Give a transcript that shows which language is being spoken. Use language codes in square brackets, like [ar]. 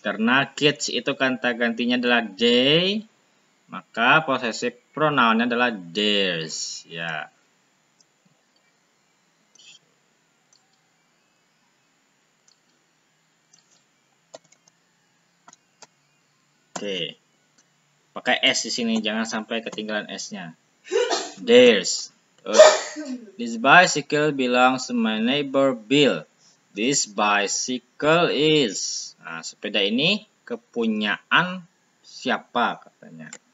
[id] Karena kids itu kata gantinya adalah they, maka possessive pronoun-nya adalah theirs. Ya. Oke. Pakai S di sini, jangan sampai ketinggalan S-nya. Theirs. [en] This bicycle belongs to my neighbor Bill. This bicycle is. [id] Nah, sepeda ini kepunyaan siapa katanya.